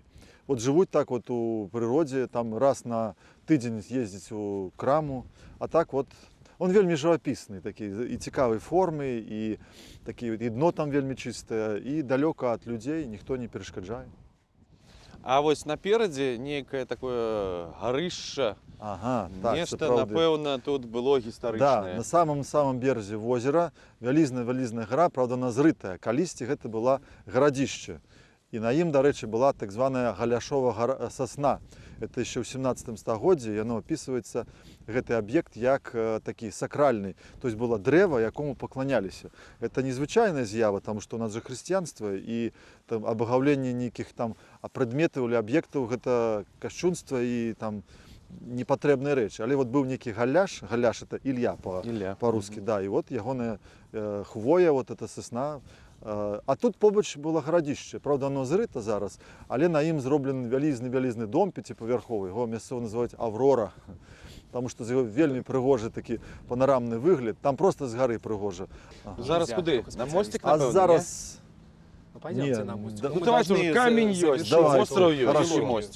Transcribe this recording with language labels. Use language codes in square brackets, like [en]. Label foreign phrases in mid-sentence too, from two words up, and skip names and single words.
[be] Вот жывуць так вот у прыродзе, там раз на тыдзень ездзіць у краму, а так вот он вельмі жывапісны, такі і цікавай формы, і такі і дно там вельмі чыстае, і далёка ад людзей ніхто не перашкаджае. А вось наперадзе нейкае такое гарышча, Ага, так, нешта, сапраўды. напэўна, тут было Да, гістарычнае. [ru] на самом березе озера [be] вялізная гара, [ru] правда, она зрытая. [be] Калісьці гэта была гарадзішча. І на ім, дарэчы, была так званая Галяшова сосна. [ru] Это еще [be] в 17 стагоддзі, яно опісваецца, гэты аб'ект як такі сакральны. То есть было дрэва, якому пакланяліся. Это незвычайная з'ява, таму што у нас же хрысціянства і там абагаўленне нейкіх там прадметаў или аб'ектаў, гэта кашчунства і там непатрэбныя рэчы. Але вот быў нейкі галяш, галяш [ru] это Ілья по-русски, [be] да, і вот ягоная хвоя, вот эта сосна. А тут побач было гарадзішча, правда, [ru] оно зрыта [be] зараз, але на ім зроблены вялізны дом пяціпавярховы, яго мясцова называюць Аврора, таму што з яго вельмі прыгожы такі панарамны выгляд, там просто з гары прыгожа. Зараз [ru] Нельзя, [be] куды? [ru] только На специалист. мостик, А [be] напэўна, зараз Ну, [ru] пойдемте Не, на мостик. да- Ну, Ну, мы давайте должны уже камень завершить. [be] ёсць, [ru] Давайте, [be] остров ёсць, [ru] хорошо. [be] і мостик.